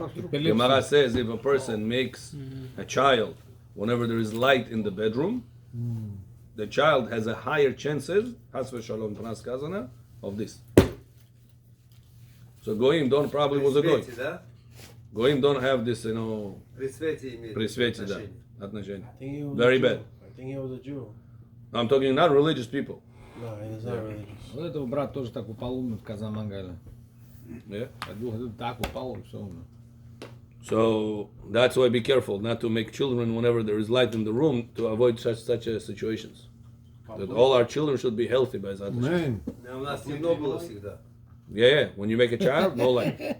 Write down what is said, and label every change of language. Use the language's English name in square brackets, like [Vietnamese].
[English] Gemara says if a person makes a child whenever there is light in the bedroom, the child has a higher chances, has v'shalom pras kazana, of this. So Goyim probably was a Goy. Goyim don't have this, [Russian] при свете, да, отношения. [English] Very bad. I think he was a Jew. I'm talking not religious people. No, he was not religious. [Russian] Вот этого брат тоже так упал в Казамангайле. [English] Yeah. [Russian] Так упал и все. [English] So that's why be careful not to make children whenever there is light in the room to avoid such situations. That all our children should be healthy by Zat Hashem. Man, [Russian] У нас темно было всегда. [English] Yeah. When you make a child, no light.